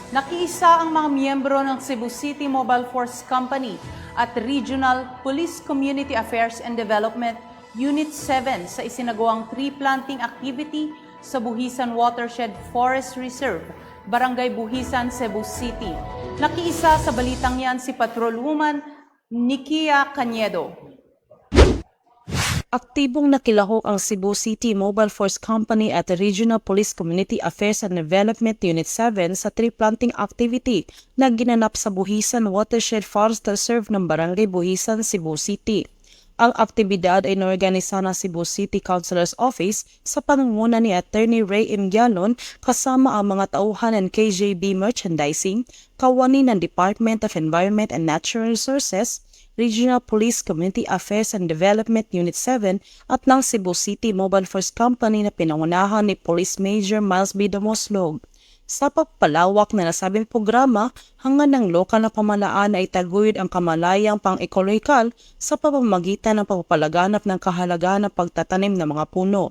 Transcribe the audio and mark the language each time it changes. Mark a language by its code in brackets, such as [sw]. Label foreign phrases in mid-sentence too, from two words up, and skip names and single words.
[tl] Nakiisa ang mga miyembro ng Cebu City Mobile Force Company at Regional Police Community Affairs and Development Unit 7 sa isinagawang [en] tree planting activity [tl] sa Buhisan Watershed Forest Reserve, Barangay Buhisan, Cebu City. Nakiisa sa balitang yan si Patrolwoman Nikia Cañedo. Aktibong nakilahok ang Cebu City Mobile Force Company at the Regional Police Community Affairs and Development Unit 7 sa [en] tree planting activity [tl] na ginanap sa Buhisan Watershed Forest Reserve ng Barangay Buhisan, Cebu City. Ang aktibidad ay inorganisa ng Cebu City Councilor's Office sa pangunguna ni Attorney Ray M. Gialon kasama ang mga tauhan ng KJB Merchandising, kawani ng Department of Environment and Natural Resources, Regional Police Community Affairs and Development Unit 7 at ng Cebu City Mobile Force Company na pinangunahan ni Police Major Miles B. Damoslog. Sa pagpalawak na nasabing programa, hanggang ng lokal na pamahalaan ay taguyod ang kamalayang pang-ekolohikal sa pamamagitan ng pagpapalaganap ng kahalagahan ng pagtatanim ng mga puno.